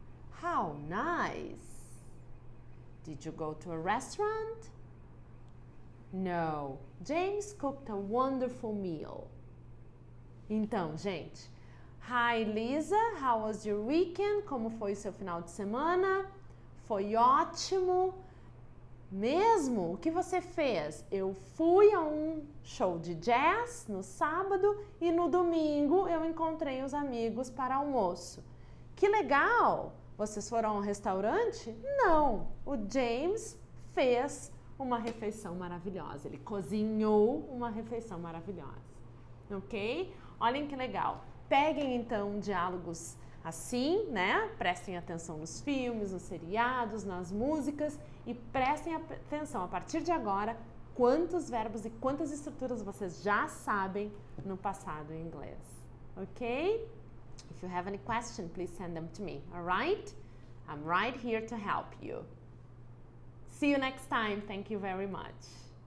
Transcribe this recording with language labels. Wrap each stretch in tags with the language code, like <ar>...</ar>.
<en>How nice. Did you go to a restaurant? No, James cooked a wonderful meal.</en> <pt>Então, gente,</pt> <en>hi Lisa, how was your weekend?</en> <pt>Como foi o seu final de semana? Foi ótimo. Mesmo? O que você fez? Eu fui a um show de jazz no sábado e no domingo eu encontrei os amigos para almoço. Que legal! Vocês foram a um restaurante? Não! O James fez uma refeição maravilhosa. Ele cozinhou uma refeição maravilhosa. Ok? Olhem que legal. Peguem então diálogos assim, né? Prestem atenção nos filmes, nos seriados, nas músicas e prestem atenção a partir de agora quantos verbos e quantas estruturas vocês já sabem no passado em inglês. Ok?</pt> <en>If you have any question, please send them to me. All right? I'm right here to help you. See you next time. Thank you very much.</en>